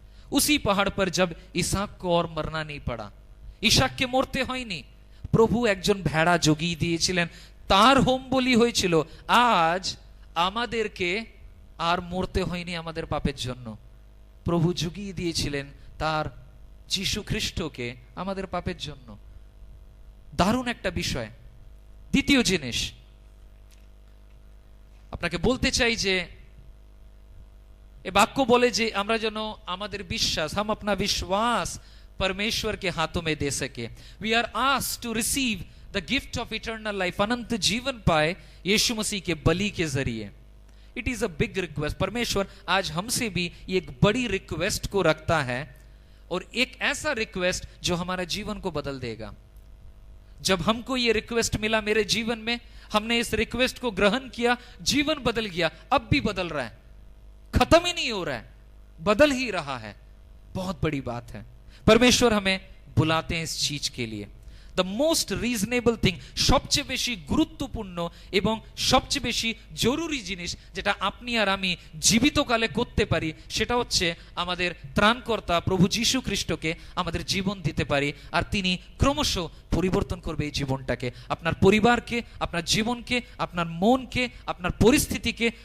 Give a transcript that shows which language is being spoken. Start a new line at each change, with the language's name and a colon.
Hindi: उसी पहाड़ पर जब इसहाक को और मरना नहीं पड़ा,
Bangla: ইসাককে মরতে হয়নি, প্রভু একজন ভেড়া জগিয়ে দিয়েছিলেন, তার হোম বলি হয়েছিল. আজ আমাদেরকে আর মরতে হয়নি আমাদের পাপের জন্য, প্রভু জগিয়ে দিয়েছিলেন তার যিশু খ্রিস্টকে আমাদের পাপের জন্য. দারুণ একটা বিষয়. দ্বিতীয় জিনিস আপনাকে বলতে চাই যে
Hindi: ये वाक्य बोले जे
Bangla: আমরা যেন আমাদের বিশ্বাস,
Hindi: हम अपना विश्वास परमेश्वर के हाथों में दे सके.
English: we are asked to receive the gift of eternal life,
Hindi: अनंत जीवन पाए यीशु मसीह के बलि के जरिए.
English: It is a big request.
Hindi: परमेश्वर आज हमसे भी एक बड़ी रिक्वेस्ट को रखता है, और एक ऐसा रिक्वेस्ट जो हमारा जीवन को बदल देगा. जब हमको ये रिक्वेस्ट मिला मेरे जीवन में, हमने इस रिक्वेस्ट को ग्रहण किया, जीवन बदल गया, अब भी बदल रहा है, खत्म ही नहीं हो रहा है, बदल ही रहा है। बहुत बड़ी बात है। परमेश्वर हमें बुलाते हैं इस चीज के लिए।
Bangla: द मोस्ट রিজনেবল থিং, সবচেয়ে বেশি গুরুত্বপূর্ণ এবং সবচেয়ে বেশি জরুরি জিনিস যেটা আপনি আর আমি জীবিতকালে করতে পারি, সেটা হচ্ছে আমাদের ত্রাণকর্তা প্রভু যীশু খ্রিস্টকে আমাদের জীবন দিতে পারি, আর তিনি ক্রমশ পরিবর্তন করবে এই জীবনটাকে, আপনার পরিবারকে, আপনার জীবনকে, আপনার মনকে, আপনার পরিস্থিতিকে।